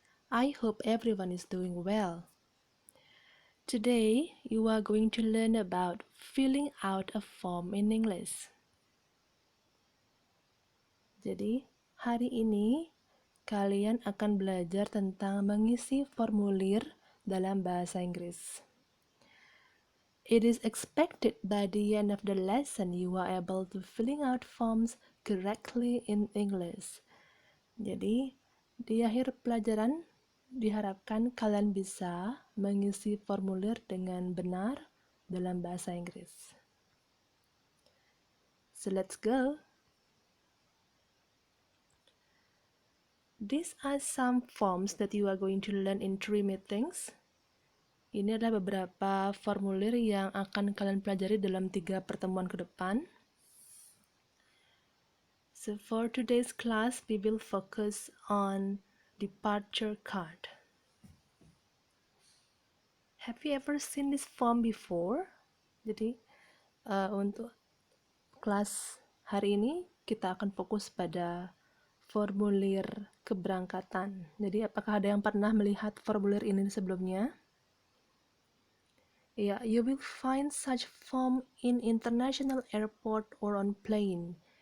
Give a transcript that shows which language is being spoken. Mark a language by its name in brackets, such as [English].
[English] I hope everyone is doing well. Today, you are going to learn about filling out a form in English. [Indonesian] Jadi, hari ini kalian akan belajar tentang mengisi formulir dalam bahasa Inggris. [English] It is expected by the end of the lesson you are able to filling out forms correctly in English. [Indonesian] Jadi, di akhir pelajaran diharapkan kalian bisa mengisi formulir dengan benar dalam bahasa Inggris. [English] So let's go. These are some forms that you are going to learn in 3 meetings. [Indonesian] Ini adalah beberapa formulir yang akan kalian pelajari dalam 3 pertemuan ke depan. [English] So for today's class, we will focus on departure card. Have you ever seen this form before? [Indonesian] Jadi, untuk kelas hari ini kita akan fokus pada formulir keberangkatan. Jadi, apakah ada yang pernah melihat formulir ini sebelumnya? [English] Yeah, you will find such form in international airport or on plane.